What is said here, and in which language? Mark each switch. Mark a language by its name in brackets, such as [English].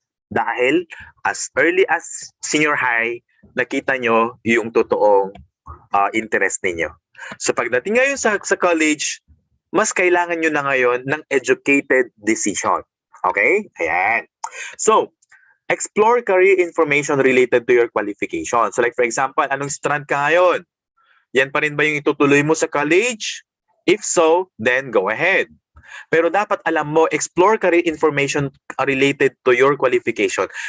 [Filipino] Dahil [English] as early as senior high, [Filipino] nakita nyo yung totoong interest ninyo. So pagdating ngayon sa college, mas kailangan nyo na ngayon ng [English] educated decision. Okay? Ayan. So, explore career information related to your qualification. So like for example, [Filipino] anong strand ka ngayon? Yan pa rin ba yung itutuloy mo sa college? [English] If so, then go ahead. [Filipino] Pero dapat alam mo, [English] explore career information related to your qualification.